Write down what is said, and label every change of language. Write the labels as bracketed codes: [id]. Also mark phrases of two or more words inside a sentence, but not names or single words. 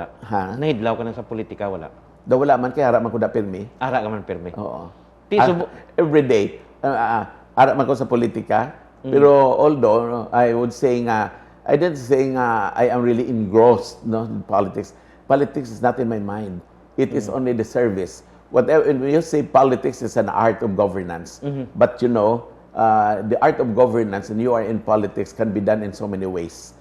[hil] Ha? Nahidlaw ka na sa politika, wala? Daw wala man, kaya harap man ko da pirmi. Ara ka man perme. Oo. Tiso, [en] Every day, [hil] harap man ko sa politika. [en] Pero although, I would say nga, I didn't say nga, I am really engrossed in politics. Politics is not in my mind. It is only the service. Whatever, when you say politics is an art of governance. But you know, the art of governance, and you are in politics, can be done in so many ways.